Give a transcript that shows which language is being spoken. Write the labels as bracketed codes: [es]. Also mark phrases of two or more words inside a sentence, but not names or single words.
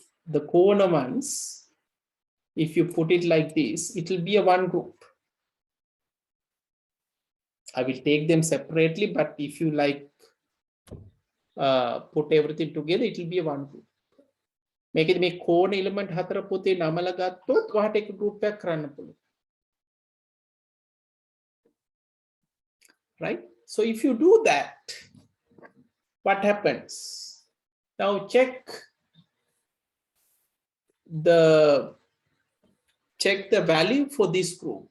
[en] The Karnaugh ones, if you put it like this, it will be a one group. I will take them separately, but if you like put everything together, it will be a one group. Make it make Karnaugh element [si] හතර පුතේ නමලා ගත්තොත් ඔහට එක group එකක් කරන්න පුළුවන්. [en] Right? So if you do that, what happens? Now check the value for this group.